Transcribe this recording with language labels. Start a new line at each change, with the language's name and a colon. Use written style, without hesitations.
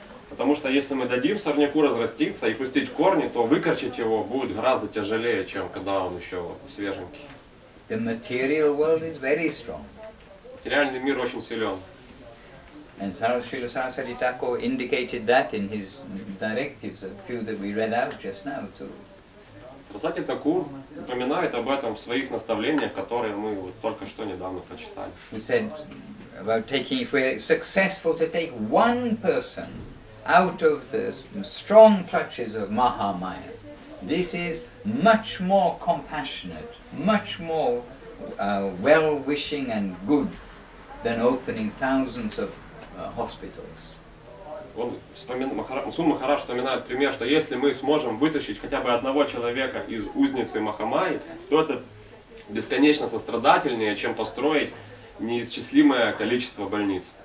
Russian: Потому что если мы дадим сорняку разраститься и пустить корни, то выкорчить его будет гораздо тяжелее, чем когда он еще свеженький.
English: The material world is very strong.
Russian: Материальный мир очень силен.
English: And Srila Saraswati Thakur indicated that in his directives, a few that we read out just now too.
Russian: Сарасвати Такур упоминает об этом в своих наставлениях, которые мы вот только что недавно прочитали.
English: He said about taking, if we're successful to take one person out of the strong clutches of Mahamaya, this is much more compassionate, much more well-wishing and good than opening thousands of hospitals.
Russian: Махасуданом Махарадж вспоминает пример, что если мы сможем вытащить хотя бы одного человека из узницы Махамайи, то это бесконечно сострадательнее, чем построить неисчислимое количество больниц.